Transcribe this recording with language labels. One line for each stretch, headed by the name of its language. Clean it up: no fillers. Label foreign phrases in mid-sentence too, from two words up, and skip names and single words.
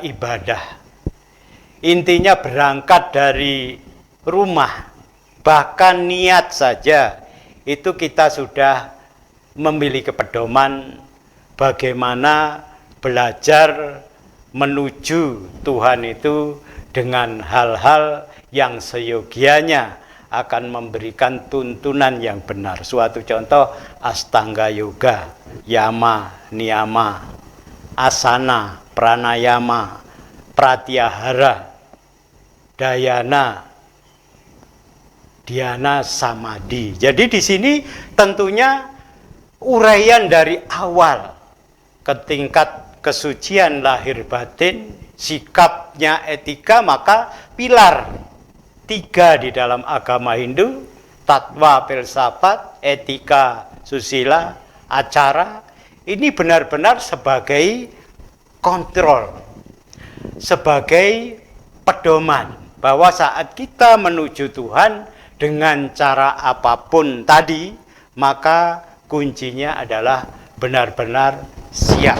Indonesian: ibadah, intinya berangkat dari rumah, bahkan niat saja, itu kita sudah memiliki pedoman bagaimana belajar menuju Tuhan itu dengan hal-hal yang seyogianya akan memberikan tuntunan yang benar. Suatu contoh, Astanga Yoga, Yama, Niyama, Asana, Pranayama, Pratyahara, Dayana, Dhyana, Samadhi. Jadi di sini tentunya uraian dari awal ke tingkat kesucian lahir batin, sikapnya etika, maka pilar 3 di dalam agama Hindu, tatwa, filsafat, etika, susila, acara, ini benar-benar sebagai kontrol, sebagai pedoman, bahwa saat kita menuju Tuhan dengan cara apapun tadi, maka kuncinya adalah benar-benar siap.